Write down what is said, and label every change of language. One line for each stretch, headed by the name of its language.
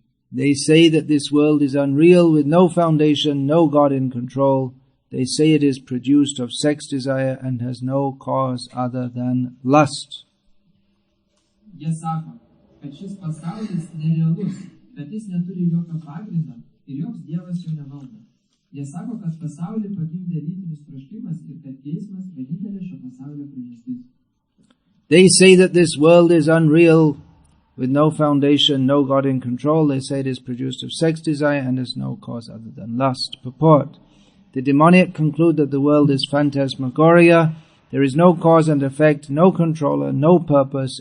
English: They say that this world is unreal, with no foundation, no God in control. They say it is produced of sex desire and has no cause other than lust.
Lithuanian: Jie sako, kad šis pasaulis nerealus, kad jis neturi jokio pagrindo ir joks dievas jo nevaldo. Jie sako, kad pasaulį pagimdė lytinis troškimas ir kad geismas vienintelė šio pasaulio priežastis.
English: They say that this world is unreal, with no foundation, no God in control. They say it is produced of sex desire and has no cause other than lust. Purport. The demoniac conclude that the world is phantasmagoria. There is no cause and effect, no controller, no purpose.